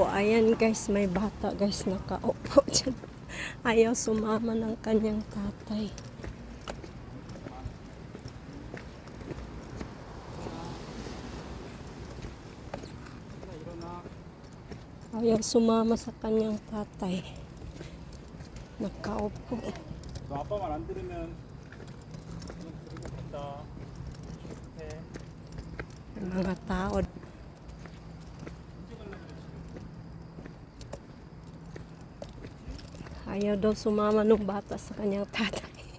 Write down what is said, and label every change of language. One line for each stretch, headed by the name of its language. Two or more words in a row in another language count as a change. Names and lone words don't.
Filipino: Ayan, guys, may bata, guys, nakaupo dyan. Ayaw sumama ng kanyang tatay. Ayaw sumama sa kanyang tatay. Nakaupo.
Korean: 아빠 말 안 들으면 그리고 간다.
Filipino: May mga tao. Ayaw daw sumama ng bata sa kanyang tatay.